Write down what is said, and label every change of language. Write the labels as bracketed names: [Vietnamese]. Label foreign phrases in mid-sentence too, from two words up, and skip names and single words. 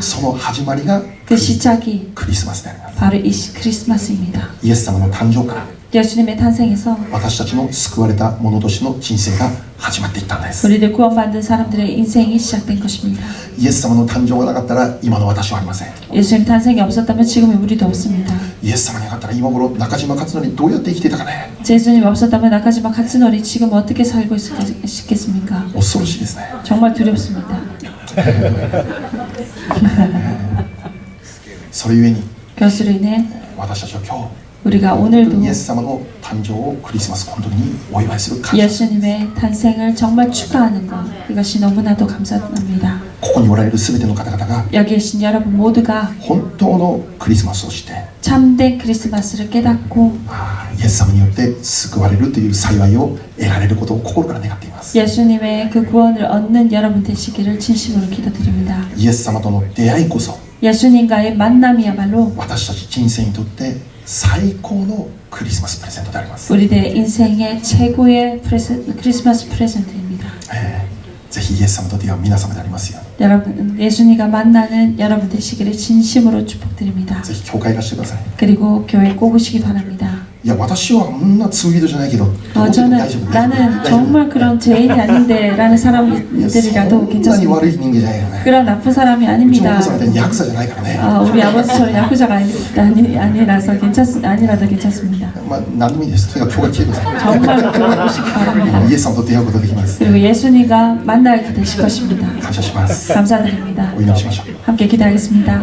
[Japanese] その始まりが [Korean] 그 시작이 [Japanese] クリスマスであります。 [Korean] 바로 이 크리스마스입니다. [Japanese] イエス様の誕生から [Korean] 예수님의 탄생에서 [Japanese] 私たちの救われた者としての人生が始まっていったんです。 [Korean] 우리들 구원받은 사람들의 인생이 시작된 것입니다. [Japanese] イエス様の誕生がなかったら今の私はありません。 [Korean] 예수님 탄생이 없었다면 지금의 우리도 없습니다. [Japanese] イエス様になかったら今頃中島勝則どうやって生きていたかね。 [Korean] 예수님 없었다면 나카지마 카츠노리 지금 어떻게 살고 있겠습니까? [Japanese] 恐ろしいですね。 [Korean] 정말 두렵습니다. [Japanese] それゆえに [Korean] 그것으로 인해 [Japanese] 私たちは今 [Korean] 우리가 [Japanese] 日 [Korean] 오늘도 [Japanese] イエス様の誕生をクリスマス本当にお祝いする感謝。 [Korean] 예수님의 탄생을 정말 축하하는 것, 이것이 너무나도 감사합니다. [Japanese] ここにおられる全ての方々が [Korean] 여기 계신 여러분 모두가 [Japanese] 本当のクリスマスをして [Korean] 참된 크리스마스를 깨닫고 [Japanese] イエス様によって救われるという幸いを得られることを心から願っています。 [Korean] 예수님의 그 구원을 얻는 여러분 되시기를 진심으로 기도드립니다. [Japanese] イエス様との出会いこそ [Korean] 예수님과의 만남이야말로 [Japanese] 私たち人生にとって最高のクリスマスプレゼントであります。 [Korean] 우리들의 인생의 최고의 크리스마스 프레젠트입니다. [Japanese] ぜひイエス様と出会う皆様でありますよう [Korean] 여러분, 예수님과 만나는 여러분 되시기를 진심으로 축복드립니다. [Japanese] にぜひ教会いらしてください。 [Korean] 그리고 교회 꼭 오시기 바랍니다. [Japanese] いや私はあんな罪人じゃないけど [Korean] 저는 [Japanese] 大丈夫 [Korean] 나는 정말 그런 죄인이 아닌데 라는 [Japanese] そ [Korean] 사람들이라도 [Japanese] んなに [Korean] 괜찮습니다. [Japanese] 悪い人間じゃないよね。 [Korean] 그런 나쁜 사람이 [Japanese] うちのお [Korean] 아닙니다. [Japanese] 父さんみたいにヤクザじゃないからね。 [Korean] 우리 아버지처럼 야쿠자가 아니라서 아니라도 괜찮습니다. [Japanese] まあ何でもいいです。とにかく教会来てください。 [Korean] 정말로 교회 오시기 바랍니다. [Japanese] イエス様と出会うことができます。 [Korean] 그리고 예수님과 만나게 되실 것입니다. [Japanese] 感謝します。 [Korean] 감사드립니다. [Japanese] お祈りしましょう。 [Korean] 함께 기도하겠습니다.